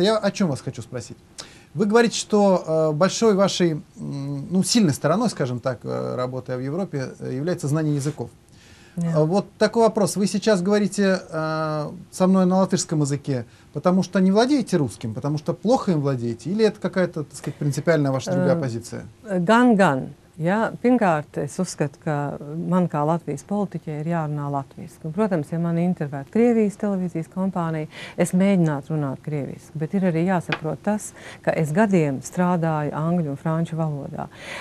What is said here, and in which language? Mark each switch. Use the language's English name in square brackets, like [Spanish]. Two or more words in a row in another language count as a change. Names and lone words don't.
[Russian] Я о чем вас хочу спросить? Вы говорите, что большой вашей, сильной стороной, скажем так, работая в Европе, является знание языков. Вот такой вопрос. Вы сейчас говорите со мной на латышском языке, потому что не владеете русским, потому что плохо им владеете, или это какая-то, так сказать, принципиальная ваша другая позиция? [Latvian] Gan. Ja, pirmkārt, es uzskatu, ka man kā Latvijas politiķei ir jārunā latviski. Un, protams, ja mani intervētu Krievijas televīzijas kompānija, es mēģinātu runāt krieviski, bet ir arī jāsaprot tas, ka es gadiem strādāju angļu un franču valodā.